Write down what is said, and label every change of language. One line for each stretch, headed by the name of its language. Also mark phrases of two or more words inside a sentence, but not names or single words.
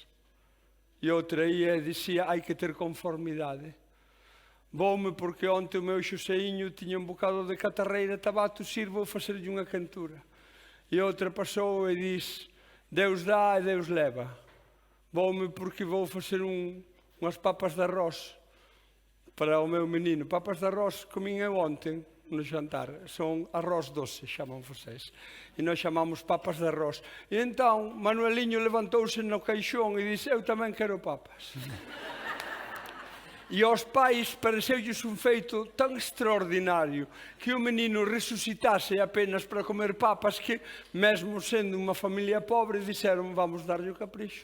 Galician: E outra ia e dicía: hai que ter conformidade. Voume porque onte o meu Xoseíño tiña un bocado de catarreira tabato, sirvo facerlle unha cantura. E outra pasou e dis: Deus dá e Deus leva. Voume porque vou facer unhas papas de arroz para o meu menino. Papas de arroz comín eu
Portuguese: ontem no jantar.
Galician: Son arroz doce,
Portuguese: chamam vocês.
Galician: E nós chamamos papas de arroz. E entón Manueliño levantouse no caixón e disse: eu tamén quero papas. E aos pais pareceulles un feito tan extraordinario que o menino resucitase apenas para comer papas que, mesmo sendo unha familia pobre, dixeron: vamos darlle o capricho.